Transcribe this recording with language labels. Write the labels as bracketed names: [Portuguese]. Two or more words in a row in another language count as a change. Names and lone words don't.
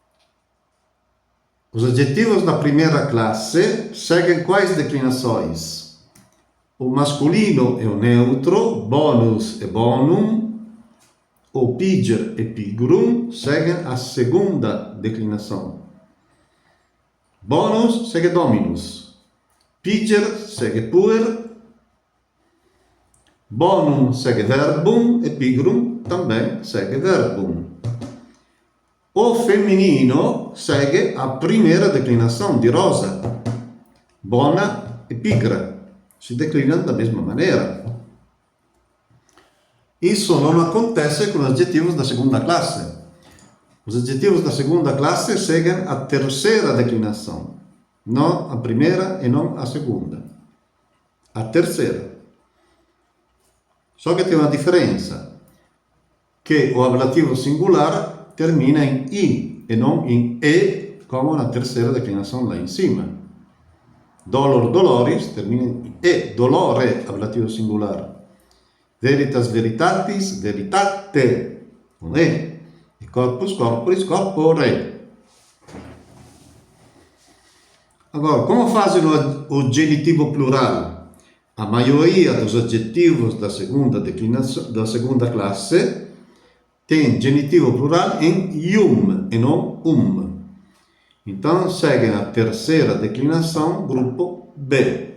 [Portuguese] Os adjetivos da primeira classe seguem quais declinações? O masculino e o neutro, bonus e bonum, o piger e pigrum seguem a segunda declinação. Bonus segue dominus, piger segue puer, bonum segue verbum e pigrum também segue verbum. O feminino segue a primeira declinação de rosa, bona e pigra, [Italian] si declinano [Portuguese] da mesma maneira. Isso não acontece com os adjetivos da segunda classe. Os adjetivos da segunda classe seguem a terceira declinação, não a primeira e não a segunda. A terceira. Só que tem uma diferença, que o ablativo singular termina em I e não em E, como na terceira declinação lá em cima. [Latin] Dolor, doloris, [Portuguese] termina em E, dolore, ablativo singular. [Latin] Veritas, veritatis, veritate, [Portuguese] com E. E [Latin] corpus, corporis, corpore. [Portuguese] Agora, como fazem o genitivo plural? A maioria dos adjetivos da segunda declinação, da segunda classe, tem genitivo plural em ium e não Então, segue a terceira declinação, grupo B.